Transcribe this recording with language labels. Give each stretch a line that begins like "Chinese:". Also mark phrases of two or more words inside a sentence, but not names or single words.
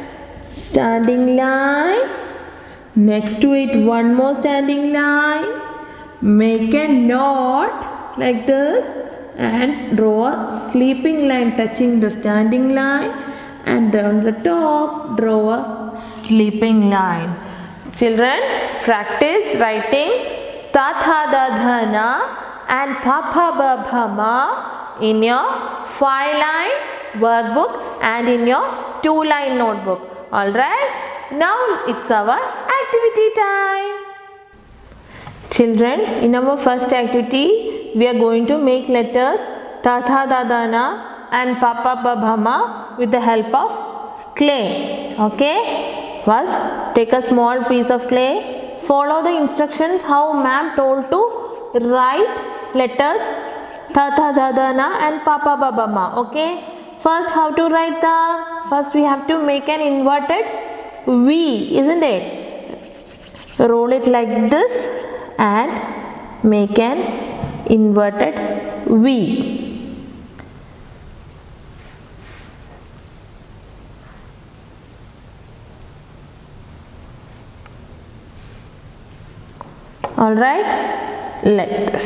English: Standing line, next to it one more standing line, make a knot like this and draw a sleeping line touching the standing line, and then on the top draw a sleeping line. Children, practice writing ta tha da dha na and pa pa ba bha ma in your 5-line workbook and in your 2-line notebook. Alright, now it's our activity time. Children, in our first activity, we are going to make letters ta tha da da na and pa pa ba bha ma with the help of clay. Okay? First, take a small piece of clay. Follow the instructions how ma'am told to write letters ta tha da da na and pa pa ba ba ma. Okay? First, how to write the? First, we have to make an inverted V, isn't it? Roll it like this and make an inverted V. Alright, like this.